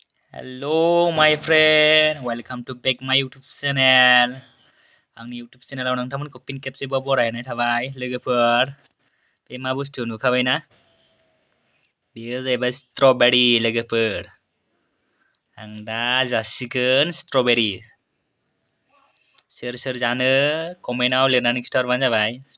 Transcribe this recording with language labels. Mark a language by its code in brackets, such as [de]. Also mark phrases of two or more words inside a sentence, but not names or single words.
[en] Hello my friend, welcome to back my YouTube channel. [brx] आंनि YouTube channelआव नोंथांमोनखौ फिन खेबसेबाव बरायनाय थाबाय लोगोफोर। बे मा बुस्थु नुखाबायना? बेयो जाहैबाय स्ट्रबेरी लोगोफोर। आं दा जासिगोन स्ट्रबेरी। सोर सोर जानो कमेन्टआव लिरनानै खिन्थाहरबानो जाबाय।